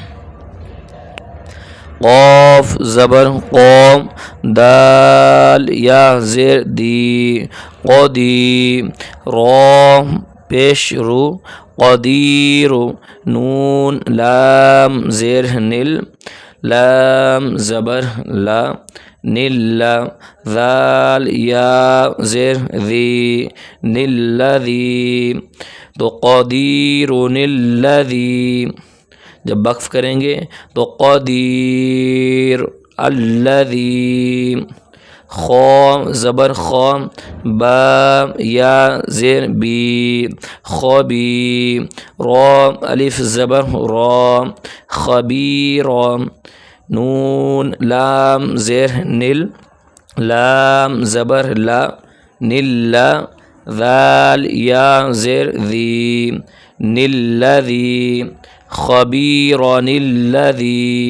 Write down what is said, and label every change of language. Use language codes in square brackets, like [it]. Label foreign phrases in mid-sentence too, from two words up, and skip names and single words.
[ur] قاف زبر قوم دال یا زیر دی قدی. را پیش رو قدیر. نون لام زیر نل لام زبر لا نل. ذال یا زیر ذی نلذی. [ar] تو قدیر الذی. [ur] جب وقف کریں گے تو [ar] قدیر الذی. [ur] خو زبر خو، با یا زیر بی خبی، را الف زبر را خبیر، نون لام زیر نل، لام زبر لا نل، ذال یا زیر ذی نلذی، [ar] خبیرن الذی.